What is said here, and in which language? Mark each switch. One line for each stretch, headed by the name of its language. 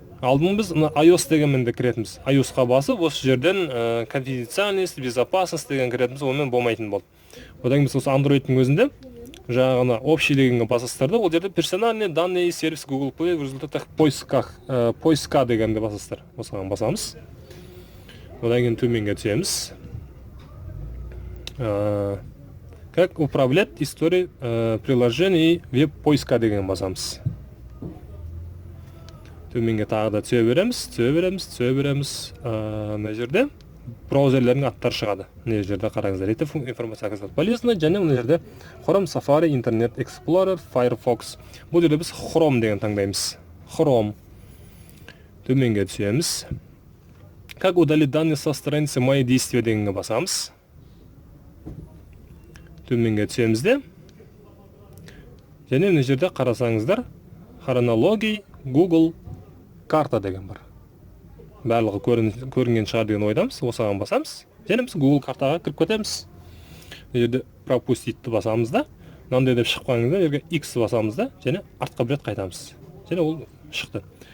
Kazakh: Алдын біз iOS дегенмен де кіретіміз. iOS-қа басып, осы жерден
Russian: конфиденциальность, безопасность
Kazakh: деген кіретіміз, онымен болмайтын болды. Одан кейін біз осы Android-тің өзінде жаңағына
Russian: общий
Kazakh: дегенге басасыздар да, ол жерде
Russian: персональный данные сервис Google Play в результатах поиска
Kazakh: дегенде басасыздар. Осыған басамыз. Одан кейін төменге түсеміз.
Russian: Как управлять историей приложений веб поиска
Kazakh: деген басамыз. Төменге тағы да түсе береміз. Мына жерде браузерлердің аттары шығады. Мына жерде қараңыздар.
Russian: Это информация оказалась полезной,
Kazakh: және мына жерде
Russian: Chrome, Safari, Internet Explorer, Firefox.
Kazakh: Бұл жерде біз Chrome деген таңдаймыз. Chrome. Төменге түсеміз.
Russian: Как удалить данные со страницы мои действия
Kazakh: дегенге басамыз. Төменге түсеміз де. Және мына жерде қарасаңыздар, хронология, Google карта деген бар. Барлығы көрінген шығар деген ойдамыз. Осыған басамыз. Және біз Google картаға кіріп кетеміз. Мына жерде пропуститті басамыз да. Мынандай деп шыққаныңызда жерге X басамыз да, және артқа бір рет қайтамыз. Және ол шықты.